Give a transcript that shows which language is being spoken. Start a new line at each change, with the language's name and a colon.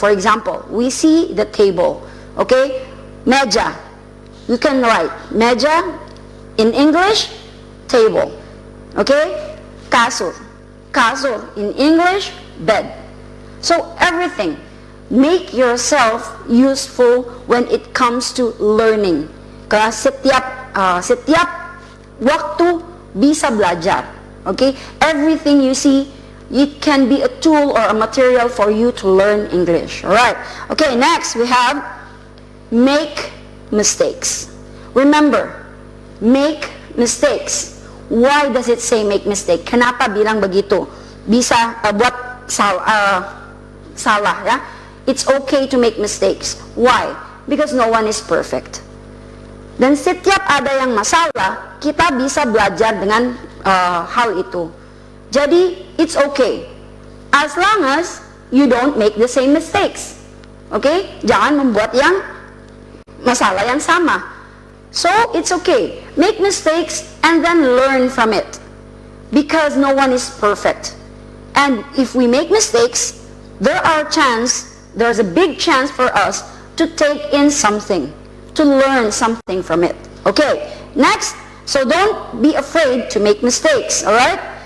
English: For example, we see the table, okay? Meja, you can write meja in English, table. Okay? Kasur. Kasur in English, bed. So everything. Make yourself useful when it comes to learning.
Indonesian: Karena setiap waktu bisa belajar.
English: Okay? Everything you see, it can be a tool or a material for you to learn English. Alright. Okay, next we have make mistakes. Remember, make mistakes. Why does it say make mistake?
Indonesian: Kenapa bilang begitu? Bisa buat salah, ya.
English: It's okay to make mistakes. Why? Because no one is perfect.
Indonesian: Dan setiap ada yang masalah, kita bisa belajar dengan hal itu. Jadi
English: it's okay as long as you don't make the same mistakes. Okay?
Indonesian: Jangan membuat yang masalah yang sama.
English: So it's okay. Make mistakes and then learn from it. Because no one is perfect. And if we make mistakes, there's a big chance for us to take in something, to learn something from it. Okay, next, so don't be afraid to make mistakes, alright?